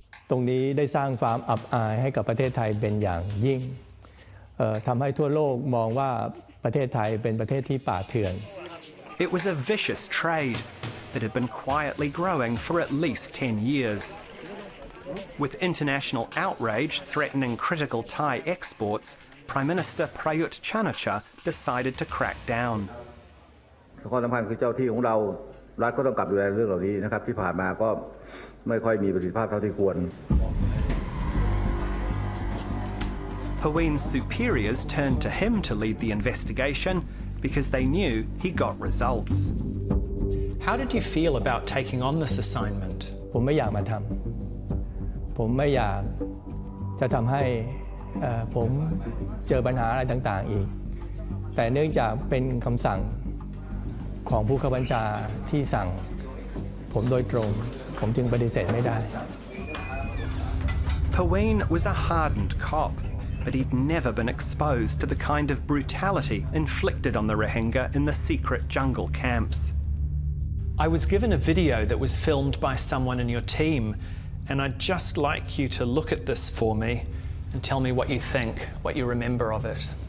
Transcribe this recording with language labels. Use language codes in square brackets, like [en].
[th] ตรงนี้ได้สร้างความอับอายให้กับประเทศไทยเป็นอย่างยิ่งทำให้ทั่วโลกมองว่าประเทศไทยเป็นประเทศที่ป่าเถื่อน [en] It was a vicious trade that had been quietly growing for at least 10 years. With international outrage threatening critical Thai exports, Prime Minister Prayut Chan-o-cha decided to crack down. [th] ข้อสำคัญคือเจ้าที่ของเรารัฐก็ต้องกลับดูแลเรื่องเหล่านี้นะครับที่ผ่านมาก็ไม่ค่อยมีประสิทธิภาพเท่าที่ควร [en] Paween's superiors turned to him to lead the investigation because they knew he got results. How did you feel about taking on this assignment? [th] ผมไม่อยากมาทำผมไม่อยากจะทำให้ผมเจอปัญหาอะไรต่างๆอีกแต่เนื่องจากเป็นคำสั่งของผู้บังคับบัญชาที่สั่งผมโดยตรงผมจึงปฏิเสธไม่ได้ [en] Paween was a hardened cop, but he'd never been exposed to the kind of brutality inflicted on the Rohingya in the secret jungle camps. I was given a video that was filmed by someone in your team, and I'd just like you to look at this for me and tell me what you think, what you remember of it.